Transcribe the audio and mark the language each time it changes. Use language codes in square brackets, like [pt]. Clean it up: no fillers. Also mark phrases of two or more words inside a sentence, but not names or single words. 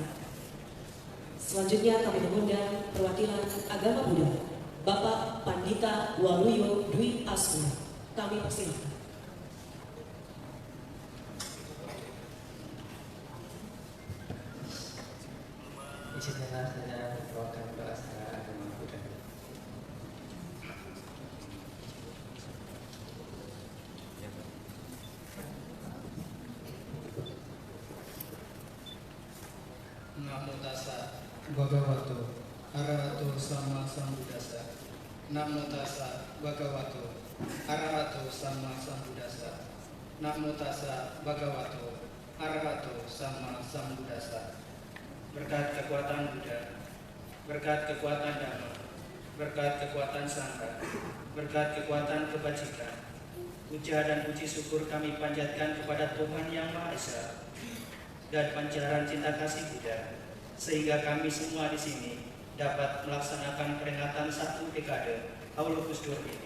[id] Selanjutnya kami mengundang perwakilan agama Buddha, Bapak Pandita Waluyo Dwi Asma. Kami persilakan. Izinkanlah saya membawakan bahasa agama Buddha. [pi] Namo tassa bhagavato arahato sama sambuddhassa. Namo tassa bhagavato arahato sama sambuddhassa. Namo tassa bhagavato arahato sama sambuddhassa. [id] Berkat kekuatan Buddha, berkat kekuatan Dhamma, berkat kekuatan Sangha, berkat kekuatan kebajikan, puja dan puji syukur kami panjatkan kepada Tuhan Yang Maha Esa dan pancaran cinta kasih Buddha, sehingga kami semua di sini dapat melaksanakan peringatan 1 dekade Aulus Dur ini.